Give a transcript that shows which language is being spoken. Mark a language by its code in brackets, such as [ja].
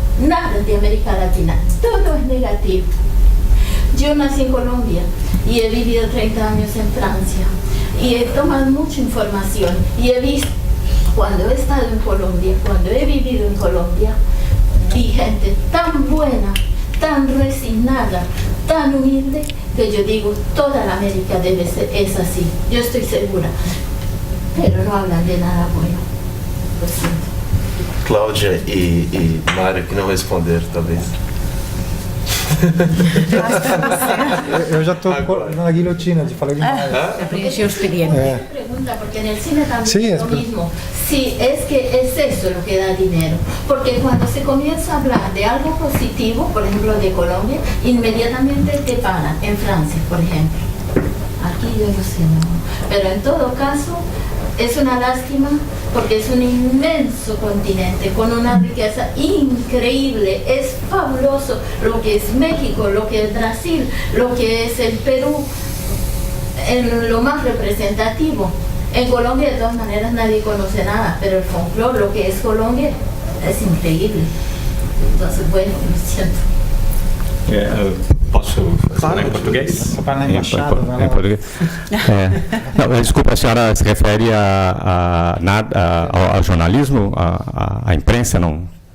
[es] Nada de América Latina, todo es negativo. Yo nací en Colombia y he vivido 30 años en Francia y he tomado mucha información y he visto, cuando he estado en Colombia, cuando he vivido en Colombia, vi gente tan buena, tan resignada, tan humilde, que yo digo, toda la América es así, yo estoy segura, pero no hablan de nada bueno, lo siento. [pt] Cláudia e Mário que não responderam, talvez. Eu já estou na guilhotina de falar demais. Preencheu o expediente. [es] Pregunta, porque en el cine también es lo mismo. Sí, es que es eso lo que da dinero. Porque cuando se comienza a hablar de algo positivo, por ejemplo de Colombia, inmediatamente te paran. En Francia, por ejemplo. Aquí yo no sé, no. Pero en todo caso, es una lástima porque es un inmenso continente con una riqueza increíble, es fabuloso lo que es México, lo que es Brasil, lo que es el Perú, en lo más representativo. En Colombia de todas maneras nadie conoce nada, pero el folclore, lo que es Colombia, es increíble. Entonces, bueno, lo siento. [pt] Posso falar em português? Para na embaixada, em português. Não, desculpa, a senhora se refere ao jornalismo, à imprensa, não?